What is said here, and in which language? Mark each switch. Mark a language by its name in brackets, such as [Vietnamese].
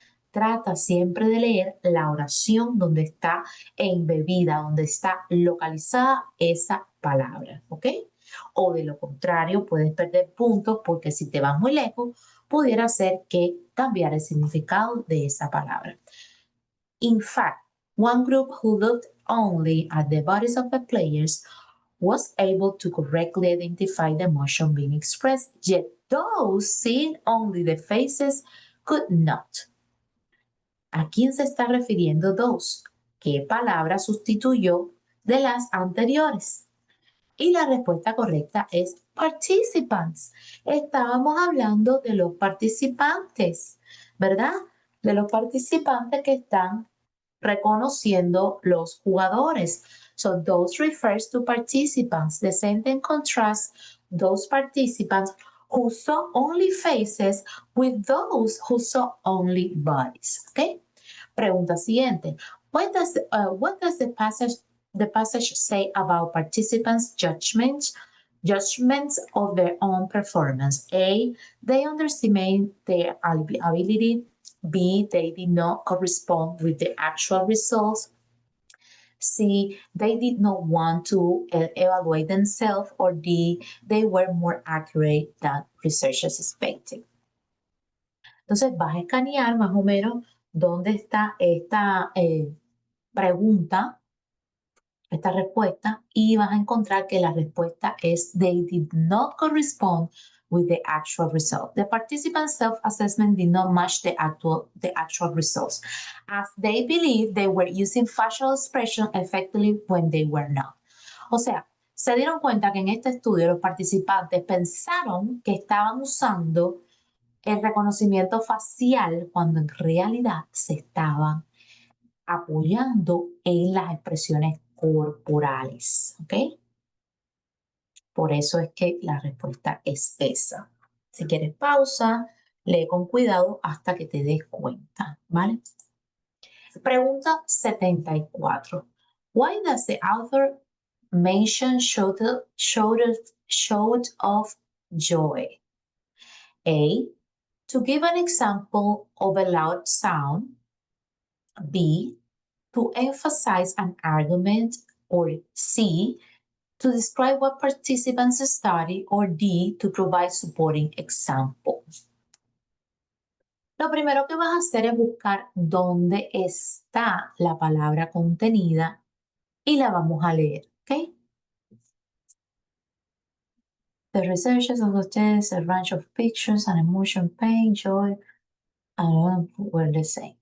[Spanish] Trata siempre de leer la oración donde está embebida, donde está localizada esa palabra, ¿ok? O de lo contrario, puedes perder puntos porque si te vas muy lejos, pudiera ser que cambiar el significado de esa palabra. [English] In fact, one group who looked only at the bodies of the players was able to correctly identify the emotion being expressed, yet those seeing only the faces could not. [Spanish] ¿A quién se está refiriendo those? ¿Qué palabra sustituyó de las anteriores? Y la respuesta correcta es participants. Estábamos hablando de los participantes, ¿verdad? De los participantes que están reconociendo los jugadores. [English] So those refers to participants. The sentence contrasts those participants who saw only faces with those who saw only bodies. Okay? [Spanish] Pregunta siguiente. [English] What does the passage say about participants' judgments of their own performance? A, they underestimate their ability. B, they did not correspond with the actual results. C, they did not want to evaluate themselves. Or D, they were more accurate than researchers expected. [Spanish] Entonces vas a escanear más o menos dónde está esta pregunta, esta respuesta, y vas a encontrar que la respuesta es [English] they did not correspond with the actual result. The participants' self-assessment did not match the actual results, as they believed they were using facial expression effectively when they were not. [Spanish] O sea, se dieron cuenta que en este estudio los participantes pensaron que estaban usando el reconocimiento facial cuando en realidad se estaban apoyando en las expresiones corporales, ¿ok? Por eso es que la respuesta es esa. Si quieres pausa, lee con cuidado hasta que te des cuenta, ¿vale? Pregunta 74. [English] Why does the author mention showed of joy? A. To give an example of a loud sound. B. To emphasize an argument. Or C. To describe what participants study. Or D. To provide supporting examples. [Spanish] Lo primero que vas a hacer es buscar dónde está la palabra contenida y la vamos a leer, ¿ok? [English] The researchers of the test, a range of pictures and emotion, pain, joy, were the same.